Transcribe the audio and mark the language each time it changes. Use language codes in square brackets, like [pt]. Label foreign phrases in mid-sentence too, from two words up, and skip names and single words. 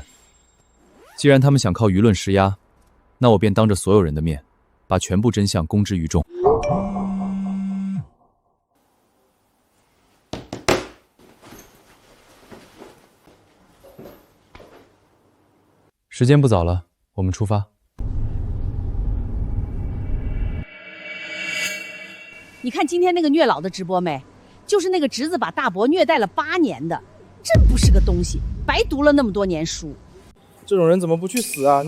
[zh] 既然他們想靠輿論施壓，那我便當着所有人的面，把全部真相公之於眾。時間不早了，我們出發。你看今天那個虐老的直播沒？就是那個侄子把大伯虐待了8年的。真不是個東西，白讀了那麼多年書。這種人怎麼不去死啊？